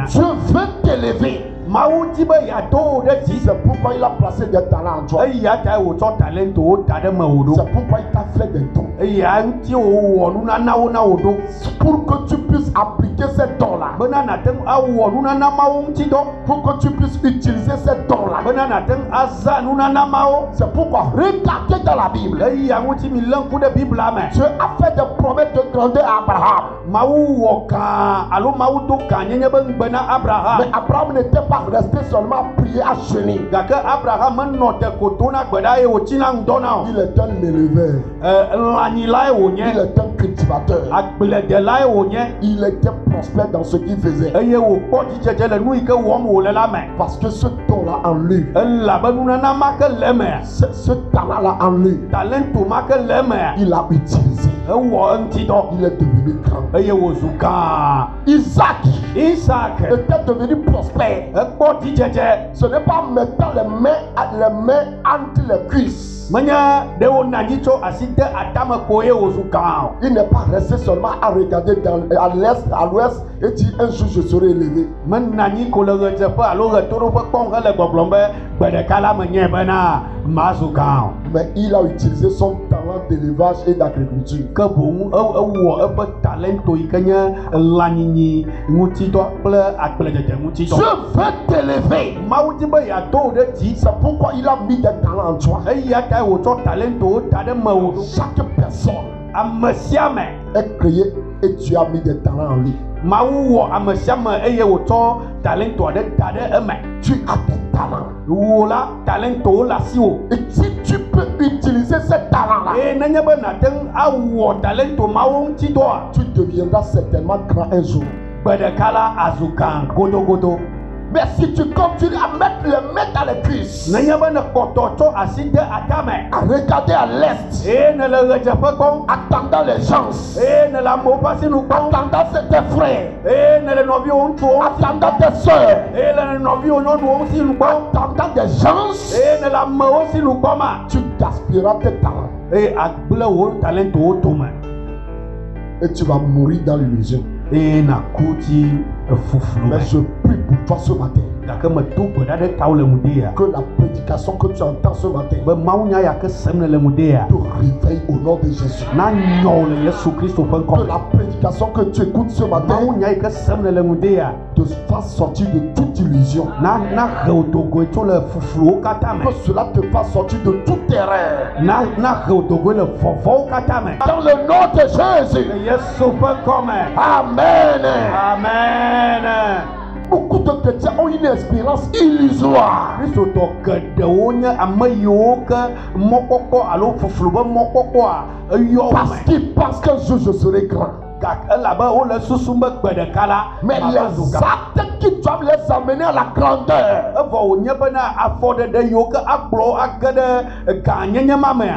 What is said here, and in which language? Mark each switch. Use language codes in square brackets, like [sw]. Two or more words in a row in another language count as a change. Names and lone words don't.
[fr] Dieu veut t'élever. [ee] Mawu di be yeado wo ɖe dzi. [fr] C'est pourquoi il a placé des talents en toi. [ee] Eya tae wòtsɔ talentowo da ɖe mewò ɖo. [fr] C'est pourquoi il t'a fait des dons. [ee] Eya ŋuti wòwɔ nunanawo na wò ɖo. [fr] Pour que tu puisses appliquer ces dons-là. [ee] Bena nate ŋu awɔ nunana mawo ŋuti dɔ. [fr] Pour que tu puisses utiliser ces dons-là. [ee] Bena nate ŋu aza nunana mawo. [fr] C'est pourquoi regardez dans la Bible. [ee] Eya ŋuti mi lé ŋku ɖe Biblia me. [fr] Dieu a fait des promesses de grandeur à Abraham. [ee] Mawu wɔ gã alo Mawu do gãnyenye be ŋugbe na Abraham. [fr] Mais Abraham n'était pas resté seulement à prier, à jeûner. [ee] Gake Abraham menɔ te ko to na gbe ɖa eye wòtsina ŋdɔ na o. [fr] Il est un éleveur. [ee] Lãnyilae [fr] Il [ee] wònye. [fr] est un cultivateur. [ee] Agbledelae wònye. [fr] Il était prospère dans ce qu'il faisait. [ee] Eye wòkpɔ dzidzedze le nu yi ke wɔm wòle la me. [fr] Parce que ce don-là en lui, [ee] Elabe nunana ma ke le emea. [fr] ce talent-là en lui, [ee] Talento ma ke le emea. [fr] il a utilisé. [ee] Ewɔ eŋuti dɔ. [fr] Il est devenu grand. [ee] Eye wòzu gã. [fr] Isaac [ee] Isaac [fr] était devenu prospère. [ee] ekpɔ dzidzedze. [fr] Ce n'est pas en mettant les mains entre les cuisses. [ee] Menye ɖe wona anyi tso asi de atame ko ye wòzu gã o. [fr] Il n'est pas resté seulement à regarder à l'est, à l'ouest et dire un jour je serai élevé. [ee] Mena anyi ko le ɣedzeƒe alo ɣetoɖoƒe kpɔm hele gbɔgblɔm be gbe ɖeka la menye bena mazu gã o. [fr] Mais il a utilisé son talent d'élevage et d'agriculture. [ee] Ke boŋ ewɔ eƒe talento yi ke nye lãnyinyi ŋutidɔ kple agbledzedze ŋutidɔ. [fr] Dieu veut t'élever. [ee] Mawu di be yeado wo ɖe dzi. [fr] C'est pourquoi il a mis des talents en toi. [ee] Eya tae wòtsɔ talentowo da ɖe mewò ɖo. [fr] Chaque personne [ee] Ame sia ame [fr] est créée et Dieu a mis des talents en lui. [ee] Mawu wɔ ame sia ame eye wòtsɔ talento aɖe da ɖe eme. [fr] Tu as des talents. [ee] Wò la talentowo le asiwò. [fr] Et si tu peux utiliser ces talents-là, [ee] Eye nenye be nate ŋu awɔ talento mawo ŋuti dɔa, [fr] tu deviendras certainement grand un jour. [ee] gbe ɖeka la azu gã godogodo. [fr] Mais si tu continues à mettre les mains dans les cuisses, [ee] Nenye be ne kpɔtɔ tsɔ asi de atame. [fr] à regarder à l'est, [ee] Eye ne le ɣedzeƒe kpɔm. [fr] attendant les gens, [ee] Eye ne le amewo ƒe asinu kpɔm. [fr] attendant tes frères, [ee] Eye ne le nɔviwo ŋutsuwo ŋuti. [fr] attendant tes soeurs, [ee] Eye le nɔviwo nyɔnuwo ŋuti nu kpɔm. [fr] attendant des gens, [ee] Eye ne le amewo si nu kpɔma. [fr] tu gaspilleras tes talents [ee] Eye agble wo talentowo tome. [fr] et tu vas mourir dans l'illusion. [ee] Eye naku dzi efuflu me. [fr] Mais je prie pour toi ce matin [ee] Gake medo gbe ɖa ɖe tawò le ŋudea. [fr] que la prédication que tu entends ce matin [ee] Be mawunya ya ke sem le ŋudea. [fr] te réveille au nom de Jésus. [ee] Na nyɔ wò le Yesu Kristo ƒe ŋkɔ [fr] Que [ee] me. [fr] la prédication que tu écoutes ce matin [ee] Mawunya yi ke sem le ŋudea. [fr] te fasse sortir de toute illusion. [ee] Na he wò dogoe tso le fufluwo katã me. [fr] Que cela te fasse sortir de toute erreur. [ee] Na he wò dogoe le vɔvɔwo katã me. [fr] Dans le nom de Jésus. [ee] Le Yesu ƒe ŋkɔ me. [fr] Amen. [ee] Amen. [fr] Beaucoup de chrétiens ont une espérance illusoire. [ee] Kristotɔ geɖewo nye ame yiwo ke mɔkpɔkpɔ alo fuflu be mɔkpɔkpɔa eyɔ [fr] Parce [ee] me. [fr] qu'ils pensent qu'un jour je serai grand. [ee] Gake elabe wole susu be gbe ɖeka la [fr] Mais [ee] mava zu [fr] les [ee] gã. [fr] actes qui doivent les amener à la grandeur, [ee] Evɔ wònye bena afɔɖeɖe yiwo ke akplɔ age ɖe gãnyenye ma mea,